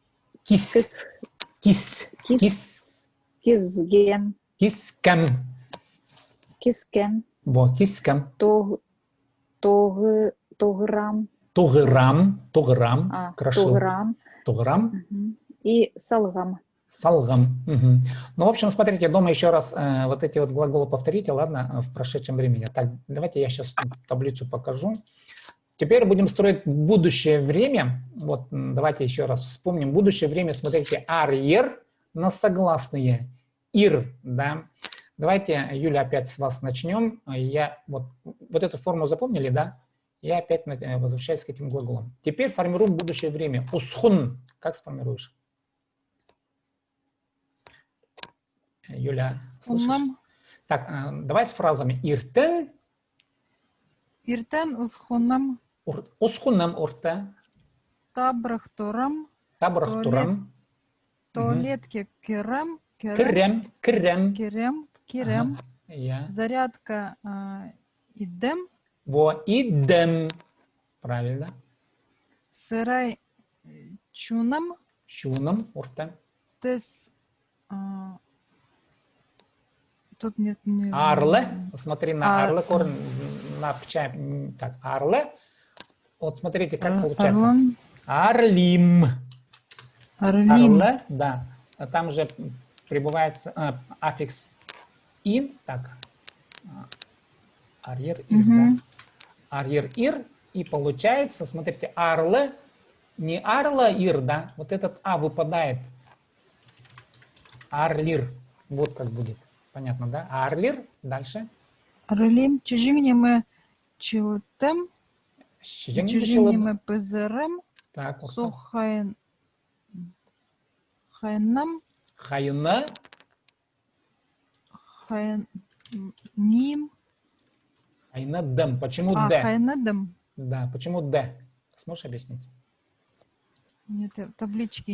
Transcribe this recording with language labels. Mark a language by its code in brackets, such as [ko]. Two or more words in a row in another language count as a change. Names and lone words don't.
[kjh] кис, кис, кис, кис, кис, кизген, кискем, кискен, кискем, тограм, тогырам, крошил, тограм тограм, и салгам. салгам. Мгм. [ru] Ну, в общем, смотрите, дома еще раз вот эти вот глаголы повторите, ладно, в прошедшем времени. Так, давайте я сейчас таблицу покажу. Теперь будем строить будущее время. Вот давайте еще раз вспомним. Будущее время, смотрите, ар-ер на согласные. [kjh] Ир, да. [ru] Давайте, Юля, опять с вас начнем. Я вот эту форму запомнили, да? Я опять возвращаюсь к этим глаголам. Теперь формируем будущее время. Усхун. Как сформируешь? Юля, слышишь? [kjh] Уннам. [ru] Так, давай с фразами. [kjh] Иртен, Иртен усхуннам. усхуннам орта, Табрахторам. табрахтурам, Туалетке керам. крем, Керем. [ru] ага, Я. [kjh] Зарядка идем. [ru] Во. Идем. Правильно. [kjh] Сырай чунам. Щуном. Орта. Тес. [ru] Тут нет ни... Арле. Смотри на [kjh] Ар- [ru] арле. Корень на пча. Так, арле. Вот смотрите, как получается. [kjh] Орлан. Арлим. Орлим. Арле, [ru] да. А там же прибывается аффикс ин, так. [kjh] Арьер ир, Мгм. да. Арьер ир. [ru] И получается, смотрите, арле, не [kjh] арла ир, [ru] да. Вот этот а выпадает. Арлир. Вот как будет. Понятно, да? Арлир. Дальше. [kjh] Орлим. Чижигнеме чилтем. Щеженье Чижигнеме пезерем. [ru] Так, вот. [kjh] Сухайн. Хайнам. Хайна. Ним. Хайна дем. [ru] Почему д? [kjh] Хайнадам. [ru] Да, почему д? Сможешь объяснить? Нет, таблички